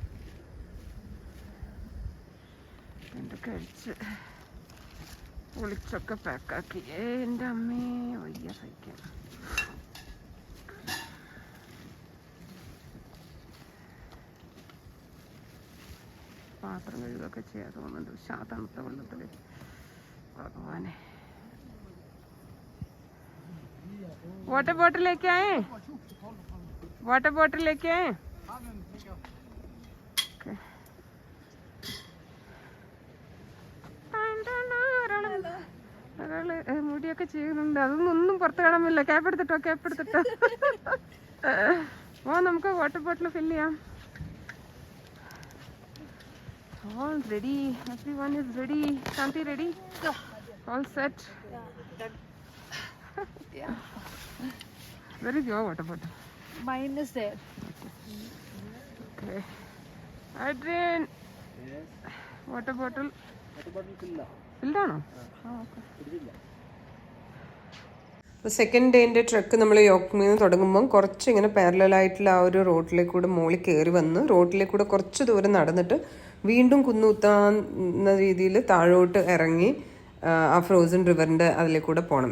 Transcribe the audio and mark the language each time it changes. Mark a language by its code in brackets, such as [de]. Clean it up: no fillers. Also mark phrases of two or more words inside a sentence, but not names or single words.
[ml] എൻ്റെ കഴിച്ച് പൊളിച്ചൊക്കെ പാക്കാക്കി. എൻ്റെ അമ്മേ വയ്യ സഹിക്കാൻ. പാത്രം കഴുകൊക്കെ ചെയ്യാൻ തോന്നുന്നുണ്ട്. പക്ഷെ ആ തണുത്ത വെള്ളത്തിൽ ഭഗവാനെ. [en] water bottle [hi] लेके आए? [en] water bottle [hi] लेके आए? [ml] ഒരാള് മുടിയൊക്കെ ചെയ്യുന്നുണ്ട്. അതൊന്നും പുറത്ത് കാണാൻ പറ്റില്ല. ക്യാപ്പ് എടുത്തിട്ടോ. ഓ, നമുക്ക് [en] water bottle [ml] ഫില്ല് ചെയ്യാം. [en] All ready. Everyone is ready. Shanti ready? Yeah. All set. Yeah. Where is your water bottle? Mine is there. Okay. Adrian. Yes. Water bottle. Water bottle filled. [ml] Filled ആണോ? Okay. അപ്പോൾ [en] second dayinte [ml] ട്രക്ക് നമ്മൾ യോക്മിൽ നിന്ന് തുടങ്ങുമ്പം കുറച്ച് ഇങ്ങനെ പാരലായിട്ടുള്ള ആ ഒരു റോഡിലേക്കൂടെ മുകളിൽ കയറി വന്ന് റോഡിലേക്കൂടെ കുറച്ച് ദൂരം നടന്നിട്ട് വീണ്ടും കുന്നുകുത്താന്ന രീതിയിൽ താഴോട്ട് ഇറങ്ങി ആ [en] frozen riverinte [ml] അതിലേക്കൂടെ പോകണം.